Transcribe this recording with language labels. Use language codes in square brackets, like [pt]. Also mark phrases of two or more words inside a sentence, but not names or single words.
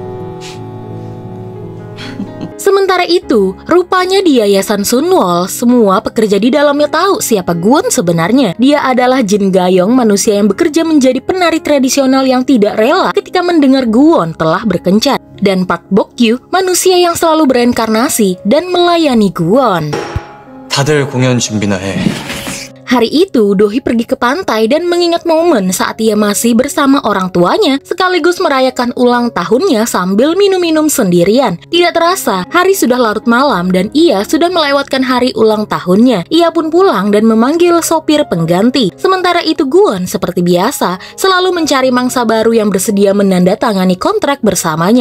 [id] Sementara itu, rupanya di Yayasan Sunwol, semua pekerja di dalamnya tahu siapa Guwon sebenarnya. Dia adalah Jin Gayong, manusia yang bekerja menjadi penari tradisional yang tidak rela ketika mendengar Guwon telah berkencan. Dan Park Bok-gyu, manusia yang selalu bereinkarnasi dan melayani Guwon. [ko] 다들 공연 준비나 해. [id] Hari itu, Do-hee pergi ke pantai dan mengingat momen saat ia masih bersama orang tuanya, sekaligus merayakan ulang tahunnya sambil minum-minum sendirian. Tidak terasa, hari sudah larut malam dan ia sudah melewatkan hari ulang tahunnya. Ia pun pulang dan memanggil sopir pengganti. Sementara itu Guwon, seperti biasa, selalu mencari mangsa baru yang bersedia menandatangani kontrak bersamanya.